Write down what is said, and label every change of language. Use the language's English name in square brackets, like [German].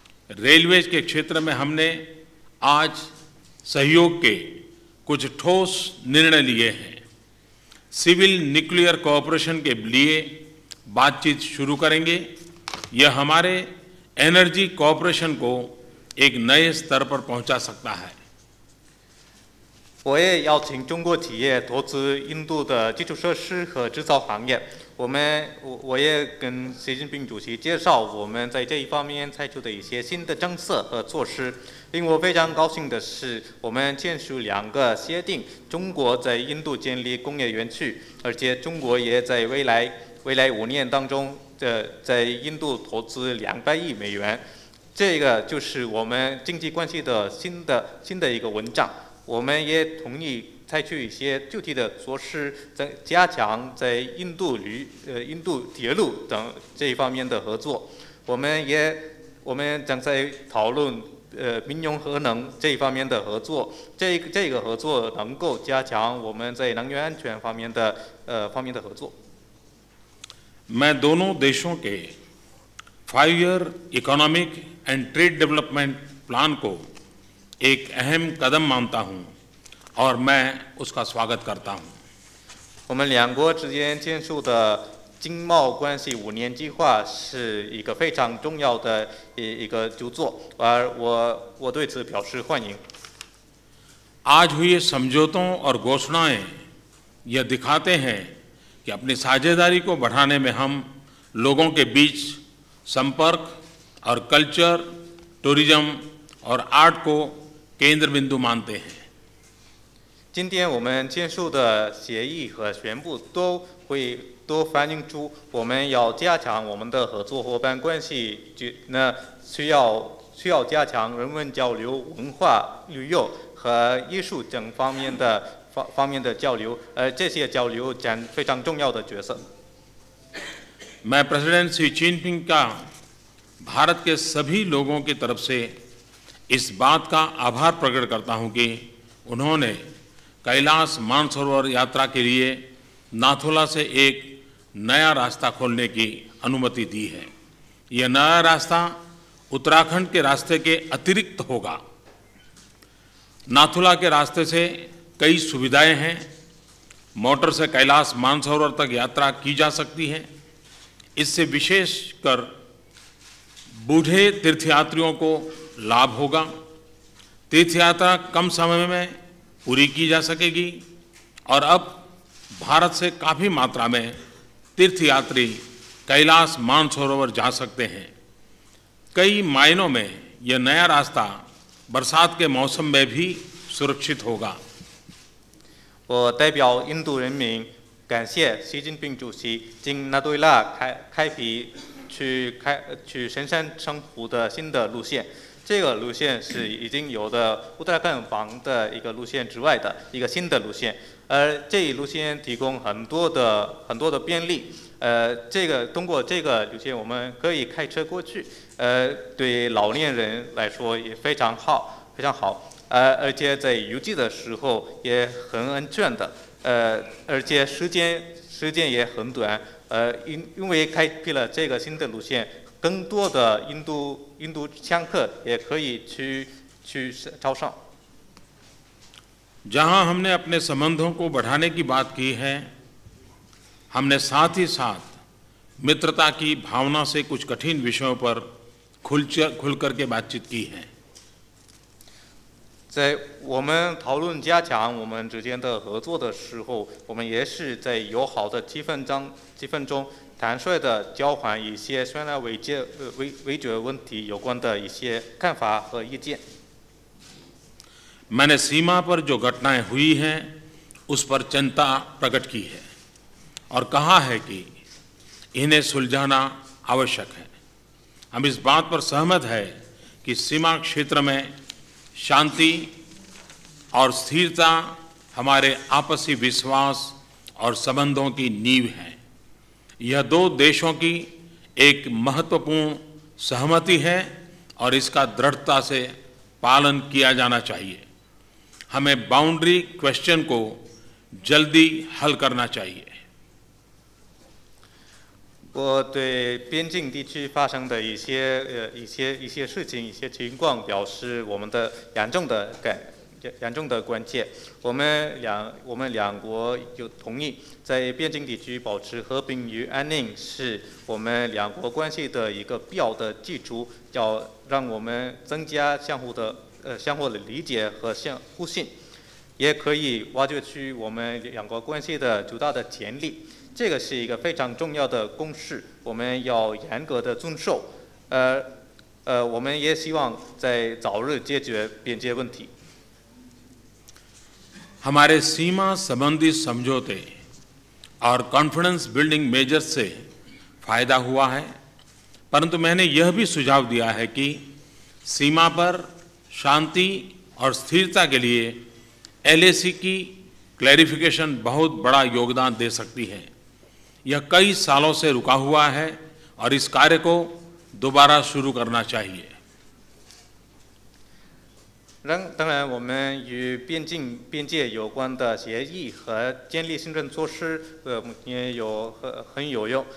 [Hindi] Railways के क्षेत्र में हमने आज सहयोग के कुछ ठोस निर्णय लिए हैं। [English] civil nuclear cooperation [Hindi] के लिए बातचीत शुरू करेंगे। यह हमारे [English] energy cooperation [Hindi] को एक नए स्तर पर पहुंचा सकता है। [Chinese] 我也邀请中国企业投资印度的基础设施和制造行业。我也跟习近平主席介绍我们在这一方面采取的一些新的政策和措施。令我非常高兴的是，我们签署2个协定，中国在印度建立工业园区，而且中国也在未来5年当中在印度投资200亿美元。这个就是我们经济关系的新的一个文章。我们也同意采取一些具体的措施，加强在印度铁路等这一方面的合作。我们正在讨论民用核能这一方面的合作。这个合作能够加强我们在能源安全方面的合作。 [Hindi] मैं दोनों देशों के [English] 5-year economic and trade development plan [Hindi] को एक अहम कदम मानता हूं और मैं उसका स्वागत करता हूं। [Chinese] 我们两国之间签署的经贸关系5年计划是一个非常重要的一个著作，而我对此表示欢迎。 [Hindi] आज हुए समझौतों और घोषणाएं यह दिखाते हैं कि अपनी साझेदारी को बढ़ाने में हम लोगों के बीच संपर्क और कल्चर, टूरिज्म और आर्ट को केंद्र बिंदु मानते हैं। [Chinese] 今天我们签署的协议和宣布都反映出我们要加强我们的合作伙伴关系，需要加强人文交流、文化、旅游和艺术等方面的交流，这些交流占非常重要的角色。 [Hindi] मैं प्रेसिडेंट शी जिनपिंग का भारत के सभी लोगों की तरफ से इस बात का आभार प्रकट करता हूं कि उन्होंने कैलाश मानसरोवर यात्रा के लिए नाथुला से एक नया रास्ता खोलने की अनुमति दी है। यह नया रास्ता उत्तराखंड के रास्ते के अतिरिक्त होगा। नाथुला के रास्ते से कई सुविधाएं हैं। मोटर से कैलाश मानसरोवर तक यात्रा की जा सकती है। इससे विशेषकर बूढ़े तीर्थयात्रियों को लाभ होगा। तीर्थयात्रा कम समय में पूरी की जा सकेगी और अब भारत से काफ़ी मात्रा में तीर्थयात्री कैलाश मानसरोवर जा सकते हैं। कई मायनों में यह नया रास्ता बरसात के मौसम में भी सुरक्षित होगा। [Chinese] 我代表印度人民感谢习近平主席经纳杜伊拉开辟去神山生湖的新的路线。这个路线是已经有的乌特拉坎邦的一个路线之外的一个新的路线，而这一路线提供很多的便利。通过这个路线我们可以开车过去，对老年人来说也非常好，而且在雨季的时候也很安全的，而且时间也很短，因为开辟了这个新的路线。更多的印度香客也可以去朝圣。 [Hindi] जहां हमने अपने संबंधों को बढ़ाने की बात की है, हमने साथ ही साथ मित्रता की भावना से कुछ कठिन विषयों पर खुल करके बातचीत की है। [Chinese] 在我们讨论加强我们之间的合作的时候，我们也是在友好的气氛中坦率地交换一些虽然围决问题有关的一些看法和意见。 [Hindi] मैंने सीमा पर जो घटनाएं हुई हैं उस पर चिंता प्रकट की है और कहा है कि इन्हें सुलझाना आवश्यक है। हम इस बात पर सहमत है कि सीमा क्षेत्र में शांति और स्थिरता हमारे आपसी विश्वास और संबंधों की नींव है। यह दो देशों की एक महत्वपूर्ण सहमति है और इसका दृढ़ता से पालन किया जाना चाहिए। हमें [English] boundary question [Hindi] को जल्दी हल करना चाहिए। [Chinese] 我对边境地区发生的一些事情、一些情况表示我们的严重的关切。我们两国有同意在边境地区保持和平与安宁，是我们两国关系的一个必要的基础，要让我们增加相互的理解和互信，也可以挖掘出我们两国关系的巨大的潜力。这个是一个非常重要的公式，我们要严格的遵守。我们也希望在早日解决边界问题。 [Hindi] हमारे सीमा संबंधी समझौते और [English] confidence building measures [Hindi] से फायदा हुआ है, परंतु मैंने यह भी सुझाव दिया है कि सीमा पर शांति और स्थिरता के लिए LAC की क्लैरिफिकेशन बहुत बड़ा योगदान दे सकती है। यह कई सालों से रुका हुआ है और इस कार्य को दोबारा शुरू करना चाहिए। [Chinese] 当然，我们与边界有关的协议和建立行政措施，也很有用。